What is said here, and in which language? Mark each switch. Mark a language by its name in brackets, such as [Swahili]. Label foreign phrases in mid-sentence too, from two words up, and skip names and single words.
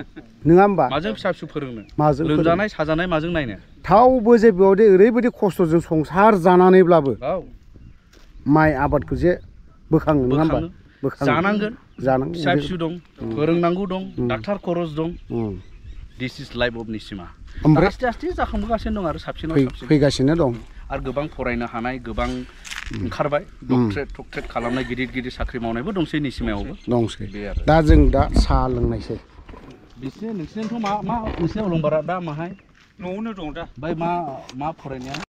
[Bodo] नङा होमबा माजों फिसा फोरोंनो लोमजानाय साजानाय माजों नायनो थावबो जे बेयावदि ओरैबायदि खस्थ'जों संसार जानानैब्लाबो माइ आबादखौ जे बोखाङो नङा होमबा जानांगोन फिसा फिसौ दं फोरोंनांगौ दं डाक्टार खरस दं [English] this is life of [Bodo] निसिमा आस्ते जाखांबोगासिनो दं आरो साबसिनाव फैगासिनो दं आरो गोबां फरायनो हानाय गोबां ओंखारबाय डक्टरेट खालामनाय गिदिर साख्रि मावनायबो दंसै निसिमायावबो दंसै दा जों दा साहा लोंनायसै नोंसिनिथ' मा नोंसिनि अलंबारा दा माहाय न'आवनो दं दा ओमफ्राय मा फरायनाया